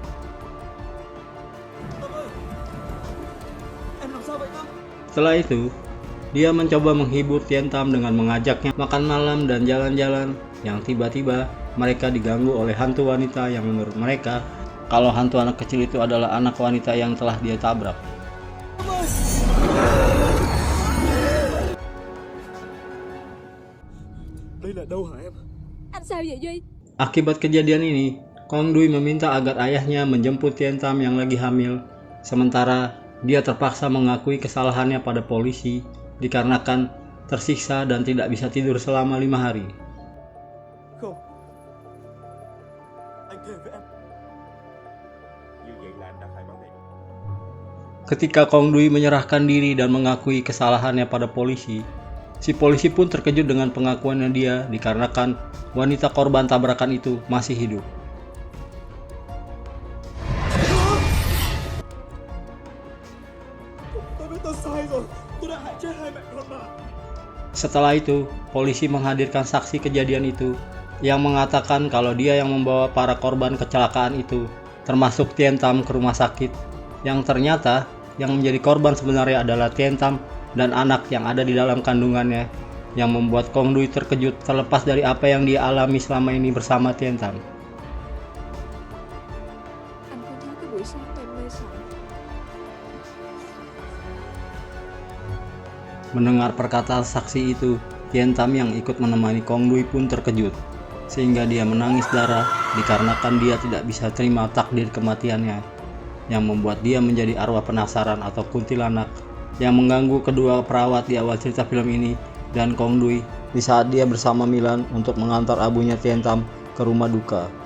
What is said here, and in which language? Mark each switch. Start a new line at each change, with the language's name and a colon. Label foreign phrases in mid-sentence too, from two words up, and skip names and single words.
Indonesian: Setelah itu, dia mencoba menghibur Tian Tam dengan mengajaknya makan malam dan jalan-jalan, yang tiba-tiba mereka diganggu oleh hantu wanita yang menurut mereka kalau hantu anak kecil itu adalah anak wanita yang telah dia tabrak.
Vietnamese: Đây là đâu hả em? Anh sao vậy Duy?
Indonesian: Akibat kejadian ini, Kong Dui meminta agar ayahnya menjemput Tian Tam yang lagi hamil, sementara dia terpaksa mengakui kesalahannya pada polisi dikarenakan tersiksa dan tidak bisa tidur selama 5 hari.
Vietnamese: Không. Anh thề với em.
Indonesian: Ketika Kong Dui menyerahkan diri dan mengakui kesalahannya pada polisi, si polisi pun terkejut dengan pengakuannya dia dikarenakan wanita korban tabrakan itu masih hidup.
Vietnamese: Tôi biết tôi sai rồi. Tôi đã hại chết hai mẹ con bà.
Indonesian: Setelah itu, polisi menghadirkan saksi kejadian itu yang mengatakan kalau dia yang membawa para korban kecelakaan itu, termasuk Tian Tam, ke rumah sakit, yang ternyata yang menjadi korban sebenarnya adalah Tian Tam dan anak yang ada di dalam kandungannya, yang membuat Kong Dui terkejut terlepas dari apa yang dia alami selama ini bersama Tian Tam.
Vietnamese: Anh có nhớ cái buổi sáng em mê sẵn?
Indonesian: Mendengar perkataan saksi itu, Tian Tam yang ikut menemani Kong Dui pun terkejut, sehingga dia menangis darah dikarenakan dia tidak bisa terima takdir kematiannya, yang membuat dia menjadi arwah penasaran atau kuntilanak yang mengganggu kedua perawat di awal cerita film ini dan Kong Dui di saat dia bersama Milan untuk mengantar abunya Tian Tam ke rumah duka.